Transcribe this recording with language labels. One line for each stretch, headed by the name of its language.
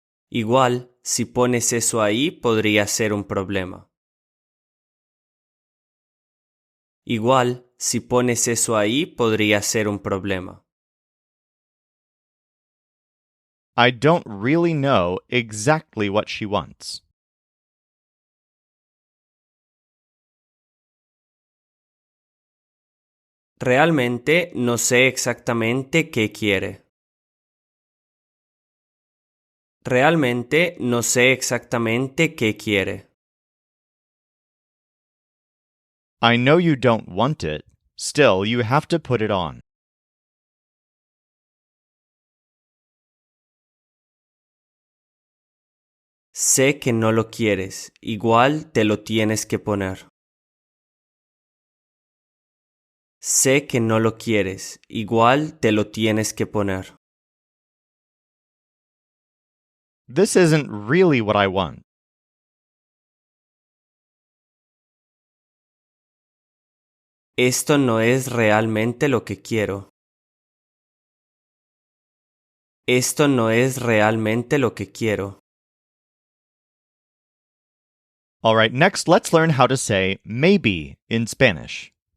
Spanish: Igual, si pones eso ahí, podría ser un problema. Igual, si pones eso ahí, podría ser un problema.
English: I don't really know exactly what she wants.
Spanish: Realmente no sé exactamente qué quiere. Realmente no sé exactamente qué quiere.
English: I know you don't want it. Still, you have to put it on.
Spanish: Sé que no lo quieres, igual te lo tienes que poner. Sé que no lo quieres, igual te lo tienes que poner.
English: This isn't really what I want.
Spanish: Esto no es realmente lo que quiero. Esto no es realmente lo que quiero.
English: All right, next let's learn how to say maybe in Spanish.